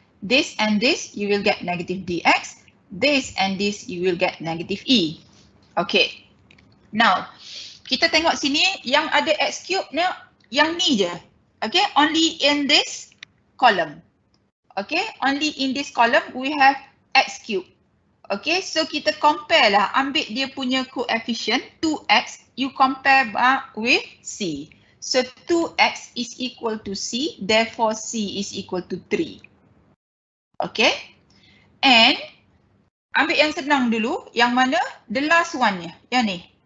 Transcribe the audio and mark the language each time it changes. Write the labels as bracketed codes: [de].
[en] This and this, you will get negative dx. This and this, you will get negative e. Okay. Now, [ms] kita tengok sini yang ada x cube ni, yang ni je. [en] Okay, only in this column. Okay, only in this column we have x cube. [ms] Okay, so kita compare lah, ambil dia punya coefficient 2x, [en] you compare with c. So 2x is equal to c, therefore c is equal to 3. [ms] Okay, and ambil yang senang dulu, yang mana [en] the last one [ms] nya, yang ni.